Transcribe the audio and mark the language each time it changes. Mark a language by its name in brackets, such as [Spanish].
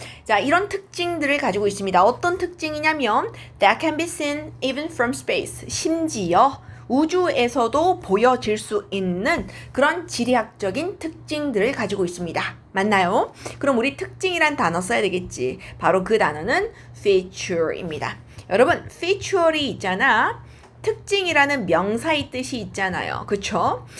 [Korean] 자, 이런 특징들을 가지고 있습니다. 어떤 특징이냐면 [English] that can be seen even from space. [Korean] 심지어 우주에서도 보여질 수 있는 그런 지리학적인 특징들을 가지고 있습니다. 맞나요? 그럼 우리 특징이란 단어 써야 되겠지. 바로 그 단어는 feature입니다. 여러분, feature이 있잖아. 특징이라는 명사의 뜻이 있잖아요. 그쵸?